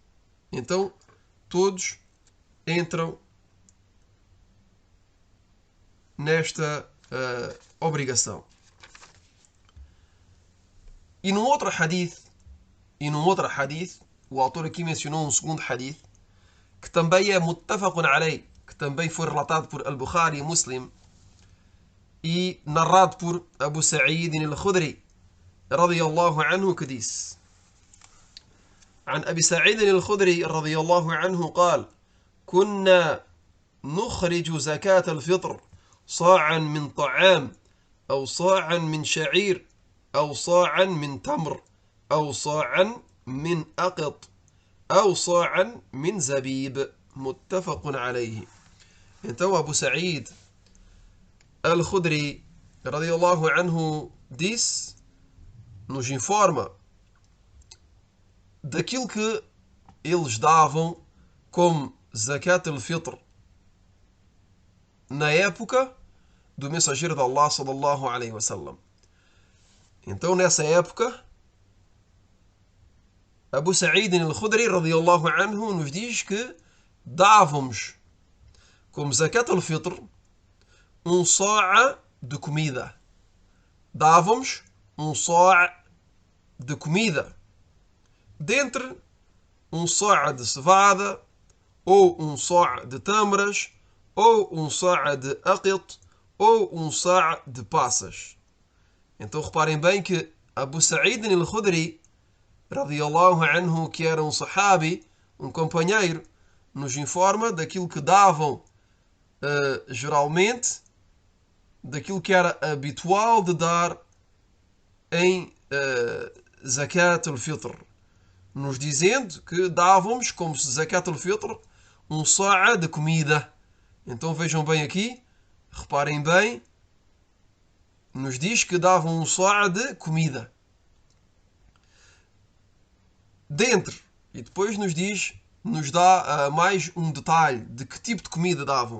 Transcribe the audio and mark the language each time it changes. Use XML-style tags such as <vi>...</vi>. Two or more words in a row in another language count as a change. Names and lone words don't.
<pt>Então, todos entram nesta obrigação. E num outro hadith, o autor aqui mencionou um segundo hadith, que também é</pt> <ar>متفق عليه,</ar> <pt>que também foi relatado por Al-Bukhari e Muslim, e narrado por Abu Sa'id al-Khudri,</pt> <ar>رضي الله عنه,</ar> <pt>que disse:</pt> <ar>عن أبي سعيد الخدري رضي الله عنه قال: كنا نخرج زكاة الفطر صاعا من طعام أو صاعا من شعير أو صاعا من تمر أو صاعا من أقط أو صاعا من زبيب متفق عليه.</ar> <pt>Então Abu Sa'id al-Khudri</pt> <ar>رضي الله عنه</ar> <pt>disse, nos informa daquilo que eles davam como</pt> <ar>زكاة الفطر</ar> <pt>na época do mensageiro de Allah</pt> <ar>صلى الله عليه وسلم.</ar> <pt>Então nessa época Abu Sa'id al-Khudri</pt> <ar>رضي الله عنه</ar> <pt>nos diz que dávamos como</pt> <ar>زكاة الفطر</ar> <pt>um sa'a de comida. Dávamos um sa'a de comida. Dentre um sa'a de cevada, ou um sa'a de tâmaras, ou um sa'a de aqit, ou um sa'a de passas. Então reparem bem que Abu Sa'id al-Khudri,</pt> <ar>رضي الله عنه,</ar> <pt>que era um sahabi, um companheiro, nos informa daquilo que davam geralmente, daquilo que era habitual de dar em</pt> <ar>زكاة الفطر,</ar> <pt>nos dizendo que dávamos como</pt> <ar>زكاة الفطر</ar> <pt>um sa'a de comida. Então vejam bem aqui, reparem bem, nos diz que davam um sa'a de comida. Dentro, e depois nos dá mais um detalhe de que tipo de comida davam.</pt>